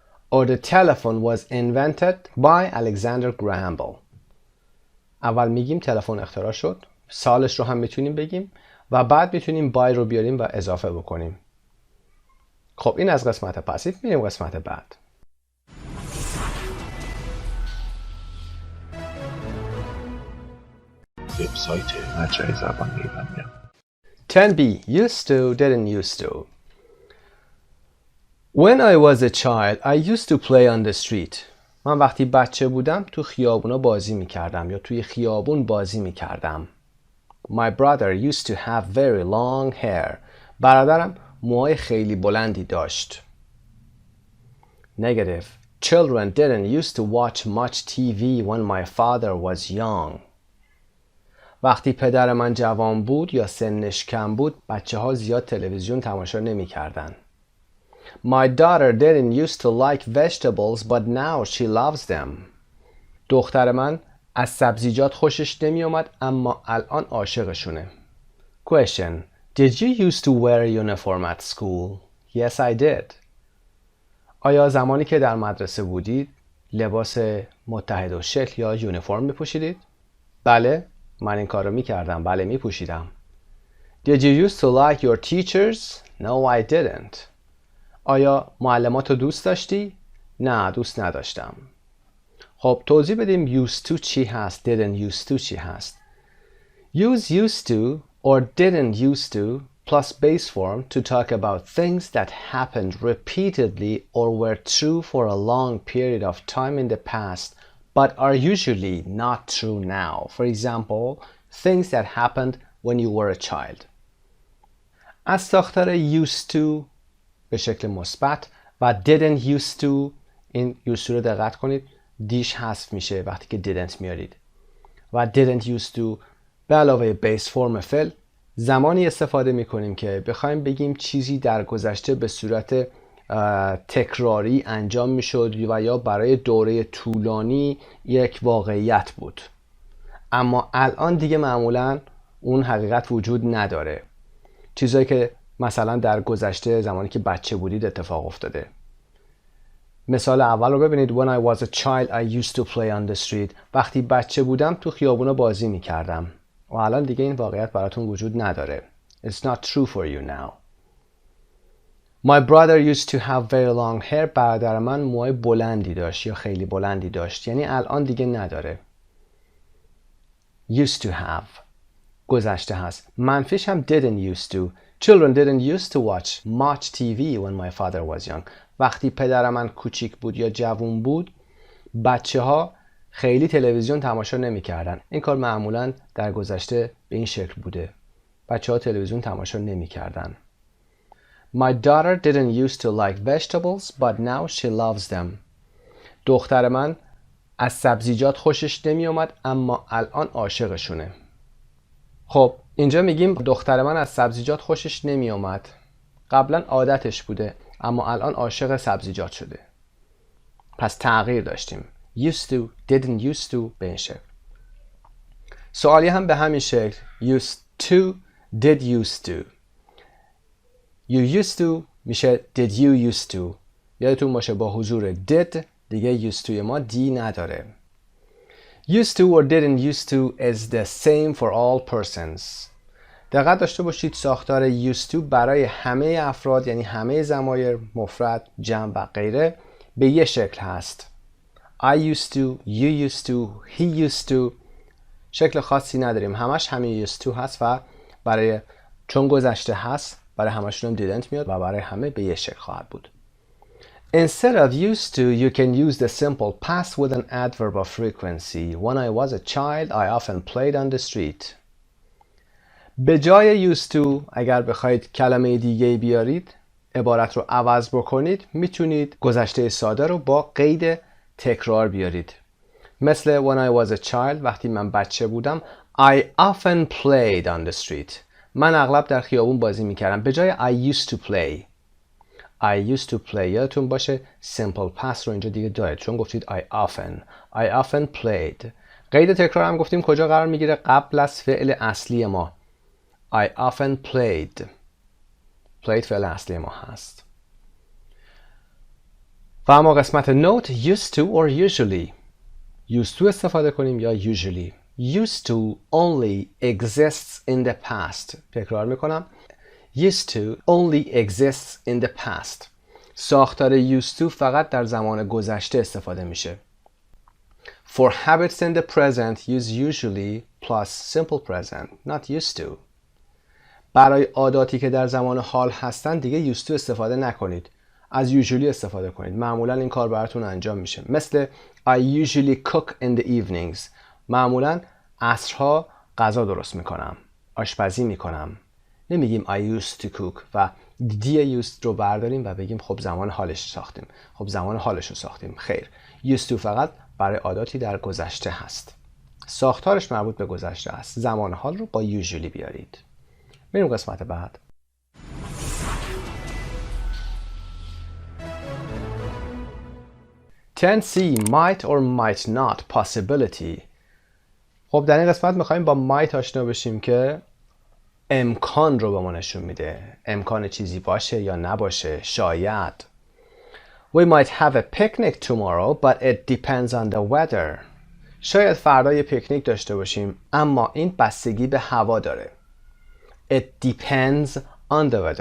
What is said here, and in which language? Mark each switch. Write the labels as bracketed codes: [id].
[en] or the telephone was invented by Alexander Graham Bell. [fa] اول میگیم تلفن اختراع شد، سالش رو هم میتونیم بگیم و بعد میتونیم by رو بیاریم و اضافه بکنیم. خب این از قسمت پسیو. میریم قسمت بعد. وبسایت مجموعه زبان ایرانیا. [en] 10b. Used to, didn't used to. When I was a child, I used to play on the street. [fa] من وقتی بچه بودم تو خیابونا بازی میکردم یا توی خیابون بازی میکردم. [en] My brother used to have very long hair. [fa] برادرم موهای خیلی بلندی داشت. [en] Negative. Children didn't used to watch much TV when my father was young. [fa] وقتی پدر من جوان بود یا سنش کم بود، بچه ها زیاد تلویزیون تماشا نمی کردن. [en] My daughter didn't used to like vegetables but now she loves them. [fa] دختر من از سبزیجات خوشش نمی اومد اما الان عاشقشونه. [en] Question. Did you used to wear a uniform at school? Yes, I did. [fa] آیا زمانی که در مدرسه بودید لباس متحد الشکل یا یونیفرم می پوشیدید؟ بله، من این کار رو می کردم. بله، می پوشیدم. [en] Did you used to like your teachers? No, I didn't. [fa] آیا معلمات رو دوست داشتی؟ نه، دوست نداشتم. خب توضیح بدیم used to چی هست، didn't used to چی هست. [en] Use used to or didn't used to plus base form to talk about things that happened repeatedly or were true for a long period of time in the past but are usually not true now. For example, things that happened when you were a child. [fa] از ساختار used to به شکل مثبت و didn't used to، این used to رو دقت کنید دیش حذف میشه وقتی که didn't میارید و didn't used to به علاوه بیس فرم فعل زمانی استفاده میکنیم که بخوایم بگیم چیزی در گذشته به صورت تکراری انجام میشد و یا برای دوره طولانی یک واقعیت بود اما الان دیگه معمولا اون حقیقت وجود نداره. چیزایی که مثلا در گذشته زمانی که بچه بودید اتفاق افتاده. مثال اول رو ببینید. [en] When I was a child I used to play on the street. [fa] وقتی بچه بودم تو خیابونا بازی میکردم و الان دیگه این واقعیت براتون وجود نداره. [en] It's not true for you now. My brother used to have very long hair. [fa] برادر من موهای بلندی داشت یا خیلی بلندی داشت. یعنی الان دیگه نداره. [en] Used to have [fa] گذشته هست. منفیش هم [en] didn't used to. Children didn't used to watch much TV when my father was young. [fa] وقتی پدر من کوچیک بود یا جوون بود بچه ها خیلی تلویزیون تماشا نمی کردن. این کار معمولا در گذشته به این شکل بوده. بچه ها تلویزیون تماشا نمی کردن. [en] My daughter didn't used to like vegetables but now she loves them. [fa] دختر من از سبزیجات خوشش نمی اومد اما الان عاشقشونه. خب اینجا میگیم دختر من از سبزیجات خوشش نمی اومد. قبلا عادتش بوده اما الان عاشق سبزیجات شده. پس تغییر داشتیم. [en] Used to, didn't used to [fa] به این شکل. سوالی هم به همین شکل. [en] Used to, did used to. You used to [fa] میشه [en] did you used to. [fa] یادتون باشه با حضور did دیگه used to ما دی نداره. [en] Used to or didn't used to is the same for all persons. [fa] دقت داشته باشید ساختار used to برای همه افراد یعنی همه ضمایر مفرد، جمع و غیره به یه شکل هست. [en] I used to, you used to, he used to. [fa] شکل خاصی نداریم. همش همین used to هست و برای چون گذشته هست برای همشون هم didn't میاد و برای همه به یه شکل خواهد بود. [en] Instead of used to, you can use the simple past with an adverb of frequency. When I was a child, I often played on the street. [fa] به جای used to اگر بخواید کلمه دیگه بیارید عبارت رو عوض بکنید میتونید گذشته ساده رو با قید تکرار بیارید. [en] مثل when I was a child [fa] وقتی من بچه بودم [en] I often played on the street. [fa] من اغلب در خیابون بازی میکردم. به جای [en] I used to play I used to play [fa] یادتون باشه [en] simple past [fa] رو اینجا دیگه دارید چون گفتید [en] I often played. [fa] قید تکرار هم گفتیم کجا قرار میگیره؟ قبل از فعل اصلی ما. [en] I often played. Played فعل اصلی ما هست. [fa] و اما قسمت note used to or usually. used to استفاده کنیم یا usually. [en] used to only exists in the past. [fa] تکرار میکنم. [en] used to only exists in the past. [fa] ساختار used to فقط در زمان گذشته استفاده میشه. [en] For habits in the present use usually plus simple present, not used to. [fa] برای عاداتی که در زمان حال هستن دیگه used to استفاده نکنید. از usually استفاده کنید. معمولا این کار براتون انجام میشه. [en] مثل I usually cook in the evenings. [fa] معمولا عصرها غذا درست میکنم. آشپزی میکنم. نمیگیم [en] I used to cook [fa] و دی used رو برداریم و بگیم خب زمان حالش ساختیم. خب زمان حالش رو ساختیم. خیر. used to فقط برای عاداتی در گذشته هست. ساختارش مربوط به گذشته است. زمان حال رو با usually بیارید. بریم قسمت بعد. [en] Tense might or might not possibility. [fa] خب در این قسمت میخوایم با might آشنا بشیم که امکان رو به ما نشون میده. امکان چیزی باشه یا نباشه. شاید. [en] We might have a picnic tomorrow but it depends on the weather. [fa] شاید فردا یه پیکنیک داشته باشیم اما این بستگی به هوا داره. [en] It depends on the weather.